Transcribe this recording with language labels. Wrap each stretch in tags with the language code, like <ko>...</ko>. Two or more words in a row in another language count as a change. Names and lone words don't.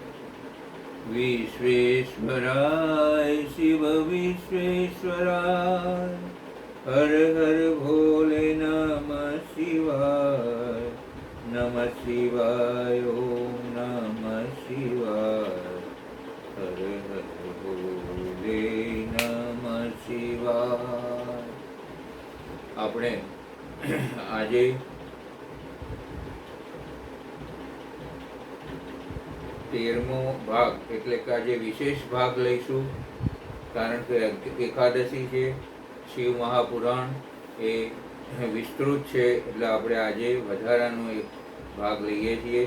<sa>विश्वेश्वराय शिव विश्वेश्वराय हर हर भोले नमः शिवाय। नमः शिवाय। ओम नमः शिवाय। हर हर भोले नमः शिवाय।</sa> <gu>આપણે આજે 13મો ભાગ એટલે કે આજે વિશેષ ભાગ લઈશું, કારણ કે એકાદશી છે। શિવ મહાપુરાણ એ વિસ્તૃત છે, એટલે આપણે આજે વધારાનો એક ભાગ લઈએ છીએ।</gu>